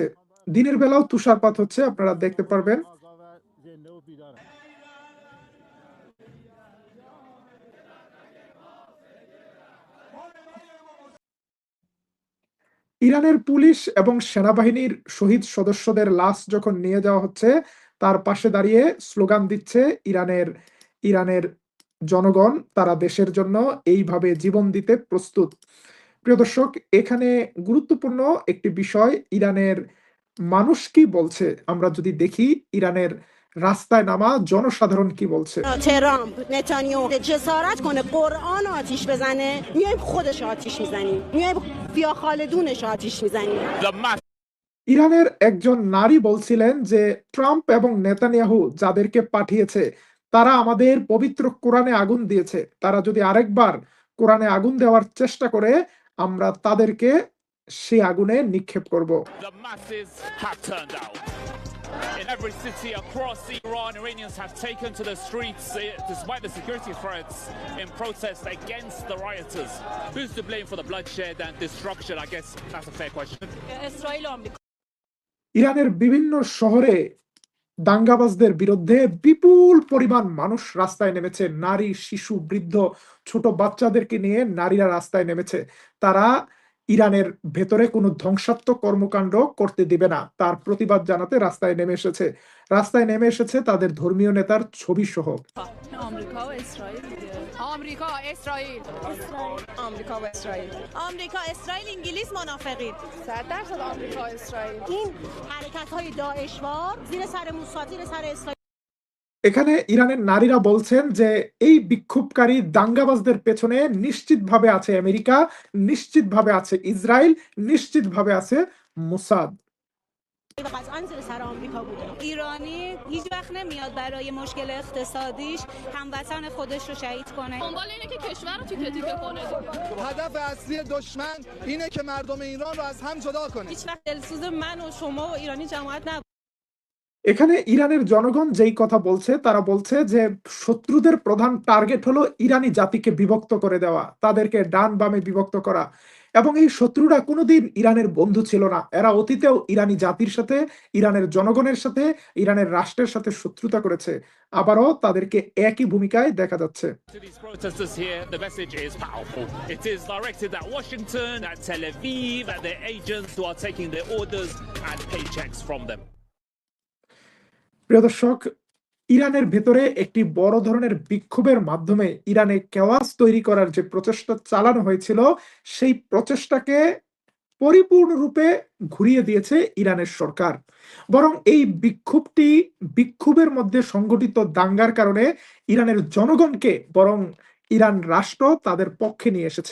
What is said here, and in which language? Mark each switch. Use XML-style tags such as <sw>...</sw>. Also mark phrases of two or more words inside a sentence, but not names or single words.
<bn>দিনের বেলাও তুষারপাত হচ্ছে, আপনারা দেখতে পারবেন। ইরানের পুলিশ এবং সেনাবাহিনীর শহীদ সদস্যদের লাশ যখন নিয়ে যাওয়া হচ্ছে, তার পাশে দাঁড়িয়ে স্লোগান দিচ্ছে ইরানের ইরানের জনগণ তারা দেশের জন্য এইভাবে জীবন দিতে প্রস্তুত। প্রিয় দর্শক, এখানে গুরুত্বপূর্ণ একটি বিষয় ইরানের মানুষ কি বলছে আমরা যদি দেখি, ইরানের রাস্তায় নামা জনসাধারণ কি বলছে।</bn> <fa>ترامپ نتانیاهو جسارت کنه قرآن آتیش بزنه میایم خودش آتیش میزنیم میایم فیا خالدونش آتیش میزنیم</fa> <bn>ইরানের একজন নারী বলছিলেন যে ট্রাম্প এবং নেতানিয়াহু যাদেরকে পাঠিয়েছে তারা আমাদের পবিত্র কোরআনে আগুন দিয়েছে, তারা যদি আরেকবার কোরআনে আগুন দেওয়ার চেষ্টা করে আমরা তাদেরকে সেই আগুনে নিক্ষেপ করব।</bn> <en>The masses have turned out. In every city across Iran, Iranians have taken to the streets despite the security threats in protest against the rioters. Who's to blame for the bloodshed and destruction? I guess that's a fair question.</en> <bn>ইরানের বিভিন্ন শহরে দাঙ্গাবাজদের বিরুদ্ধে বিপুল পরিমাণ মানুষ রাস্তায় নেমেছে, নারী, শিশু, বৃদ্ধ, ছোট বাচ্চাদেরকে নিয়ে নারীরা রাস্তায় নেমেছে। তারা ইরানের ভেতরে কোনো ধ্বংসাত্মক কর্মকাণ্ড করতে দিবে না, তার প্রতিবাদ জানাতে রাস্তায় নেমে এসেছে। রাস্তায় নেমে এসেছে তাদের ধর্মীয় নেতার ছবি সহ।</bn> <fa>آمریکا و اسرائیل دیگه. آمریکا اسرائیل آمریکا و اسرائیل آمریکا اسرائیل انگلیس منافقین 100% آمریکا اسرائیل این حرکت های داعشوار زیر سر موساد زیر سر اسرائیل</fa> <bn>এখানে ইরানের নারীরা বলছেন যে এই বিক্ষোভকারী দাঙ্গাবাজদের পেছনে নিশ্চিতভাবে আছে আমেরিকা, নিশ্চিতভাবে আছে ইসরায়েল, নিশ্চিতভাবে আছে মোসাদ।</bn> <fa>و قطعا زیر سر آمریکا بوده. ایرانی هیچ وقت نمیاد برای مشکل اقتصادیش هموطن خودش رو شهید کنه. دنبال اینه که کشور رو تیکه تیکه کنه. هدف اصلی دشمن اینه که مردم ایران رو از هم جدا کنه. هیچ وقت دلسوز من و شما و ایرانی جماعت نبود.</fa> <bn>এখানে ইরানের জনগণ যেই কথা বলছে তারা বলছে যে শত্রুদের প্রধান টার্গেট হলো ইরানি জাতিকে বিভক্ত করে দেওয়া, তাদেরকে ডান বামে বিভক্ত করা। এবং এই শত্রুরা কোনোদিন ইরানের বন্ধু ছিল না, এরা অতীতেও ইরানি জাতির সাথে, ইরানের জনগণের সাথে, ইরানের রাষ্ট্রের সাথে শত্রুতা করেছে। আবারও তাদেরকে একই ভূমিকায় দেখা যাচ্ছে।</bn> <en>To these protesters here, the message is powerful. It is directed at Washington, at Tel Aviv, at their agents who are taking their orders and paychecks from them.</en> <bn>প্রিয় দর্শক, ইরানের ভেতরে একটি বড় ধরনের বিক্ষোভের মাধ্যমে ইরানে কেওয়াস তৈরি করার যে প্রচেষ্টা চালানো হয়েছিল সেই প্রচেষ্টাকে পরিপূর্ণরূপে ঘুরিয়ে দিয়েছে ইরানের সরকার। বরং এই বিক্ষোভের মধ্যে সংগঠিত দাঙ্গার কারণে ইরানের জনগণকে বরং ইরান রাষ্ট্র তাদের পক্ষে নিয়ে এসেছে।</bn>